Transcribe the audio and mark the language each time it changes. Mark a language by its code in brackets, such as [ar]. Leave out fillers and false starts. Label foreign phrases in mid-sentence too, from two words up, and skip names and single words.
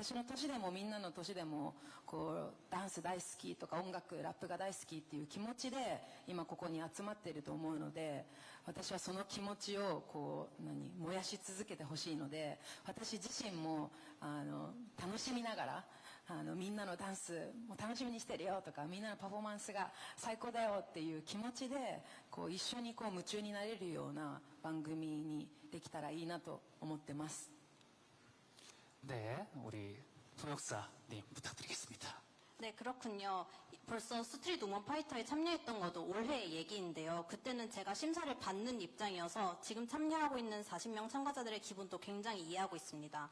[ja] 私の年でもみんなの年でもこうダンス大好きとか音楽ラップが大好きっていう気持ちで今ここに集まっていると思うので、私はその気持ちをこう燃やし続けてほしいので、私自身も楽しみながらみんなのダンスも楽しみにしてるよとか、みんなのパフォーマンスが最高だよっていう気持ちでこう一緒にこう夢中になれるような番組にできたらいいなと思ってます。 [ko] 네, 우리 통역사님 부탁드리겠습니다. 네, 그렇군요. 벌써 스트리트 우먼 파이터에 참여했던 것도 올해의 얘기인데요. 그때는 제가 심사를 받는 입장이어서 지금 참여하고 있는 40명 참가자들의 기분도 굉장히 이해하고 있습니다.